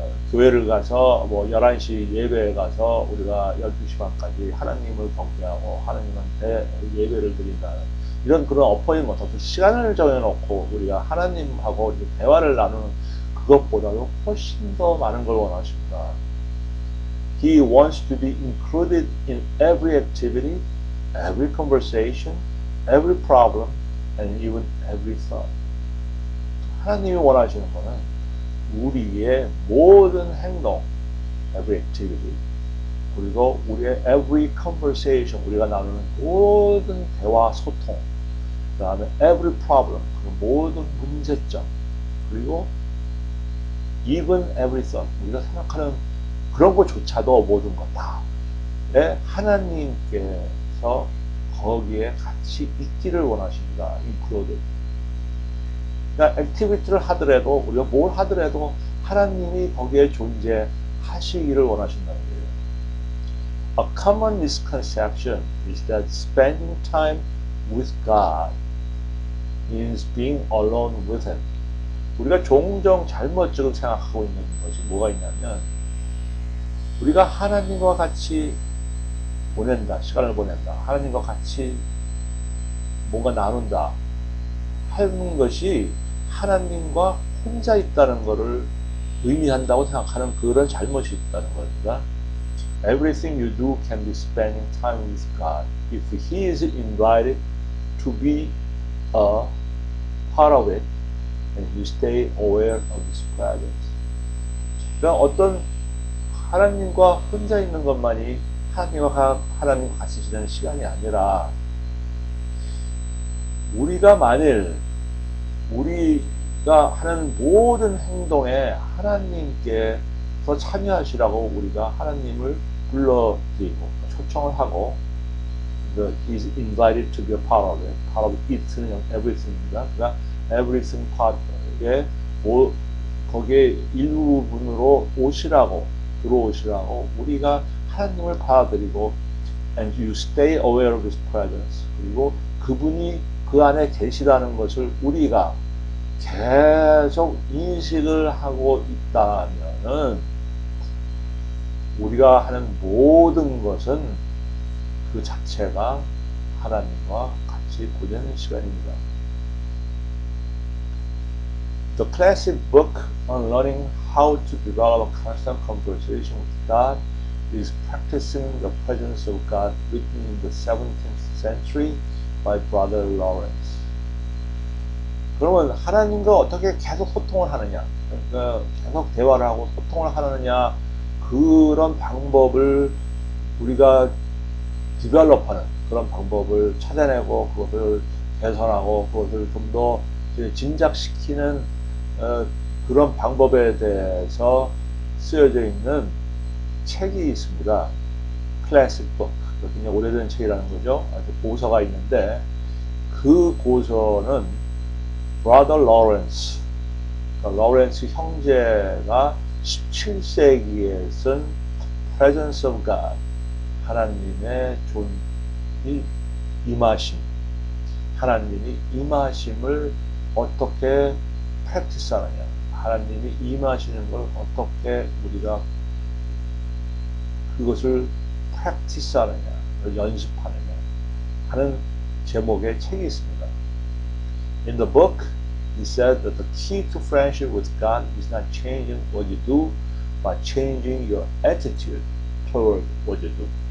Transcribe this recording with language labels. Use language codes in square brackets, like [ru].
[ko] 교회를 가서 뭐 11시 예배에 가서 우리가 12시 반까지 하나님을 경배하고 하나님한테 예배를 드린다는 이런 그런 어포인먼트, 어떤 시간을 정해놓고 우리가 하나님하고 대화를 나누는 그것보다도 훨씬 더 많은 걸 원하십니다. [en] He wants to be included in every activity, every conversation, every problem, and even every thought. [ko] 하나님이 원하시는 것은 우리의 모든 행동, [en] every activity, [ko] 그리고 우리의 [en] every conversation, [ko] 우리가 나누는 모든 대화, 소통, 그 다음에 [en] every problem, [ko] 그 모든 문제점, 그리고 [en] even every thought, [ko] 우리가 생각하는 그런 것조차도 모든 것 다 하나님께서 거기에 같이 있기를 원하십니다. [en] included. [ko] 그러니까 액티비티를 하더라도 우리가 뭘 하더라도 하나님이 거기에 존재하시기를 원하신다는 거예요. [en] A common misconception is that spending time with God means being alone with Him. [ko] 우리가 종종 잘못 지금 생각하고 있는 것이 뭐가 있냐면 우리가 하나님과 같이 시간을 보낸다. 하나님과 같이 뭔가 나눈다. 하는 것이 하나님과 혼자 있다는 것을 의미한다고 생각하는 그런 잘못이 있다는 겁니다. [en] Everything you do can be spending time with God if He is invited to be a part of it and you stay aware of His presence. [ko] 그러니까 어떤 하나님과 혼자 있는 것만이 하나님과 같이 지내는 시간이 아니라 우리가 만일 우리가 하는 모든 행동에 하나님께서 참여하시라고 우리가 하나님을 불러드리고 초청을 하고 [en] He is invited to be a part of it. part of it는 everything입니다. [ko] 그러니까 [en] everything part [ko] 에 거기에 일부분으로 들어오시라고 우리가 하나님을 받아들이고 [en] and you stay aware of His presence. [ko] 그리고 그분이 그 안에 계시다는 것을 우리가 계속 인식을 하고 있다면은 우리가 하는 모든 것은 그 자체가 하나님과 같이 보내는 시간입니다. [en] The classic book on learning how to develop a constant conversation with God is Practicing the Presence of God, written in the 17th century by Brother Lawrence. [ko] 그러면 하나님과 어떻게 계속 소통을 하느냐, 그러니까 계속 대화를 하고 소통을 하느냐, 그런 방법을 우리가 디벨롭하는 그런 방법을 찾아내고 그것을 개선하고 그것을 좀 더 진작시키는 그런 방법에 대해서 쓰여져 있는 책이 있습니다. 클래식 북, 굉장히 오래된 책이라는 거죠. 고서가 있는데 그 고서는 Brother Lawrence, 그러니까 로렌스 형제가 17세기에 쓴 Presence of God, 하나님의 임하심, 하나님이 임하심을 어떻게 practice하느냐, 하나님이 임하시는 걸 어떻게 우리가 그것을 practice하느냐, 연습하느냐 하는 제목의 책이 있습니다. [en] In the book, he said that the key to friendship with God is not changing what you do, but changing your attitude toward what you do.